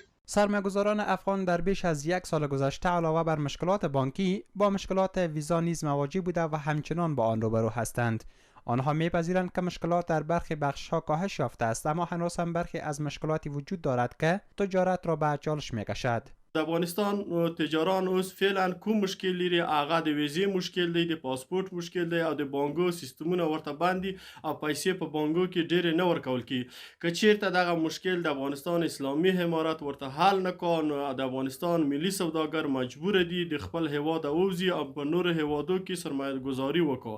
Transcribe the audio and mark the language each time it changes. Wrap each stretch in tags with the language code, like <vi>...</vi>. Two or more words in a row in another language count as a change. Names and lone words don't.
<fa>سرمایه‌گذاران افغان در بیش از 1 سال گذشته علاوه بر مشکلات بانکی با مشکلات ویزا نیز مواجه بوده و همچنان با آن روبرو هستند. آنها میپذیرند که مشکلات در برخی بخش‌ها کاهش یافته است، اما هنوز هم برخی از مشکلاتی وجود دارد که تجارت را به چالش میکشد.</fa> <ps>د افغانستان تجاران اوس فعلا کوم مشکل لري، هغه د ویزې مشکل دی، د پاسپورت مشکل دی او د بانګو سیستمونه ورته باندې او پیسې په بانګو کې ډېرې نه ورکول کیږي. که چیرته دغه مشکل د افغانستان اسلامي امارت ورته حل نه کړي نو د افغانستان ملي سوداګر مجبور دي د خپل هیواد ووځي او په نورو هیوادو کې سرمایه گذاري وکړي.</ps>